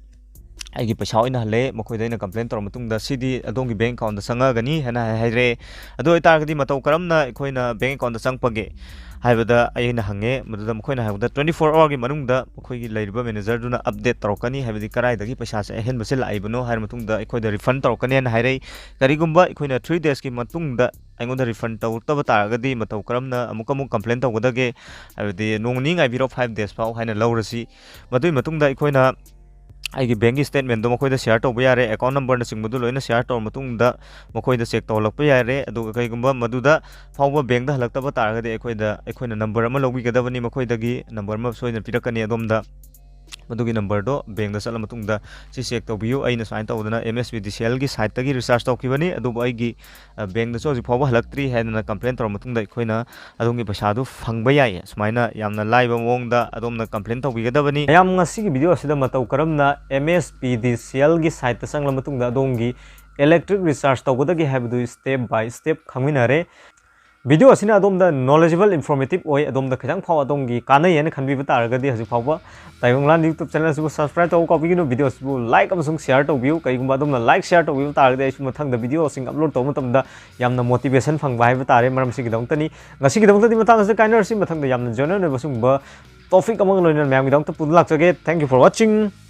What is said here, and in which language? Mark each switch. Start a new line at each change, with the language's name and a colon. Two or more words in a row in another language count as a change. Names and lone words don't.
Manipuri: आइगी पैसा होइना हले मखोइदा कंप्लेन तौर मतुंगदा सिदी अदोंगी
English: bank account
Manipuri: दा संगगनी हैना हाइरे अदो तारगदी मतौ करमना अखोइना
English: bank account
Manipuri: दा संगपगे हाइबदा अइना हंगे मदुदा मखोइना हाइबदा 24 आवर गी मनुंगदा मखोइगी लैरिबा मैनेजर दुना अपडेट तौरकनी हाइबदी कराइदगी पैसा से अहेन बसे लाइबनो हाइर मतुंगदा अखोइदा रिफंड तौरकनी हैना हाइरे करिगुम्बा अखोइना 3 डेज की मतुंगदा अइगोंदा रिफंड तौरतबा तारगदी मतौ करमना अमुक कंप्लेन तौगदगे हाइबदी नोंगनी गाइबिरो 5 डेज फाउ हाइना लौरसी मदुई मतुंगदा अखोइना आइगी
English: bank statement
Manipuri: दो मखोइदा शेयर तौबा यारे
English: account number
Manipuri: न सिंगबदु लोइना शेयर तौर मतुंगदा मखोइदा चेक तौलकपा यारे अदुगा कइगुम्बा मदुदा फाउबा बैंक दा हलक्तबा तारगदे अखोइना नंबर अमा लौबिगदबनी मखोइदगी नंबर अमा सोइना पिरकनी अदोमदा मदुगी नंबर दो बैंक दा चला मतुंगदा सि चेक तौबियु अइना साइन तौदना Mspdcl गी साइट तगी रिचार्ज तौकिबनी अदुबो आइगी बैंक दा सोजि फाउबा हलक्त्री हैना कंप्लेन तौर मतुंगदा अखोइना अदोंगी पैसादु फंगबा याय सुमाइना यामना लाइव मोंगदा अदोमना कंप्लेन तौबिगदबनी याम ngasi gi video asida matau karamna Mspdcl gi site ta sangla matungda adongi
English: electric recharge
Manipuri: tawgudagi haibdu
English: step by step
Manipuri: khangminare video asina adomda
English: knowledgeable informative
Manipuri: oi adomda khajang phaw adongi kanai yen khanbi ba taragadi haji phawba Taibang YouTube channel su subscribe taw ko bigino video su like amasung share taw view kai gumba adomna like share taw view taragadi ai su mathang da video sing upload taw matamda yamna motivation phangba hai ba tare maram sig dong tani ngasi gi dong tani matang se kainer si mathang da yamna journal ne basung ba topic among loiner mayam gi dong ta pun lak jage
English: thank you for watching